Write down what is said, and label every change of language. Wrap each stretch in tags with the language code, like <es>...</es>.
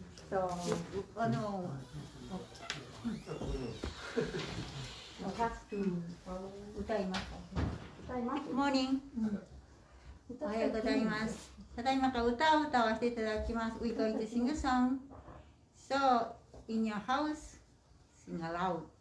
<en>So, you have to 歌います。</en> <ja>歌います。Morning. おはようございます。ただいまから歌を歌わせていただきます。</ja> <en>We're going to sing a song. So, in your house, sing aloud.</en>